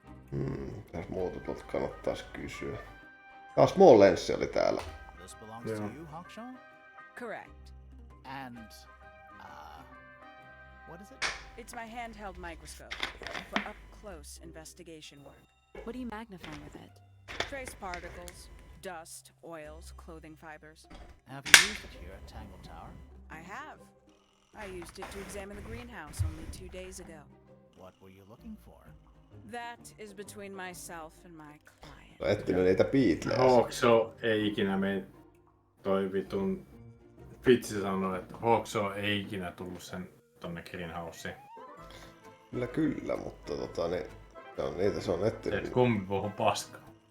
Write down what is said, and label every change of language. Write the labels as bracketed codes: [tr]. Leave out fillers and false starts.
[fi] Mitäs muuta tuolta kannattais kysyä? Small Lens oli täällä. [en] This belongs to you, Hawkshaw? Correct. And, what is it? It's my handheld microscope for up-close investigation work. What do you magnify with it? Trace particles, dust, oils, clothing fibers. Have you used it here at Tangled Tower? I have. I used it to examine the greenhouse only 2 days ago. What were you looking for? That is between myself and my client. [fi] No etsinyt niitä Beatlejä. Hawkshaw ei ikinä mene. Toi vitun Fitsi sanoi, että Hawkshaw ei ikinä tullut sen tonne greenhouseen. Kyllä, mutta se on etsinyt. Kumpi puhuu paskaa.